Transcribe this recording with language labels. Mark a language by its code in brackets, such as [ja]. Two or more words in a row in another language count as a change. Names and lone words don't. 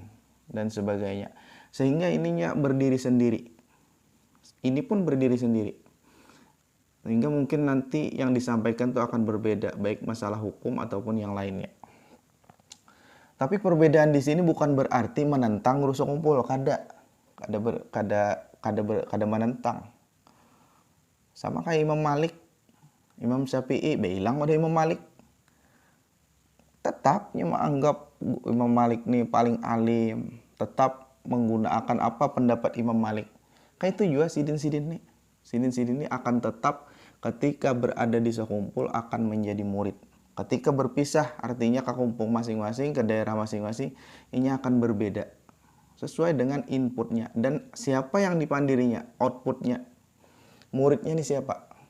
[id] Dan sebagainya. Sehingga ininya berdiri sendiri. Ini pun berdiri sendiri. Sehingga mungkin nanti yang disampaikan itu akan berbeda. Baik masalah hukum ataupun yang lainnya. Tapi perbedaan di sini bukan berarti menentang guru sekumpul. [bjn] Kada menentang. [id] Sama kayak Imam Malik, Imam Syafi'i, bilang ada Imam Malik. Tetapnya menganggap Imam Malik nih paling alim. Tetap menggunakan apa pendapat Imam Malik. Kayak itu juga sidin-sidin nih. Sidin-sidin ini akan tetap ketika berada di sekumpul akan menjadi murid. Ketika berpisah artinya ke kumpul masing-masing, ke daerah masing-masing, ini akan berbeda. Sesuai dengan inputnya. Dan siapa yang dipandirinya, outputnya. Muridnya ini siapa?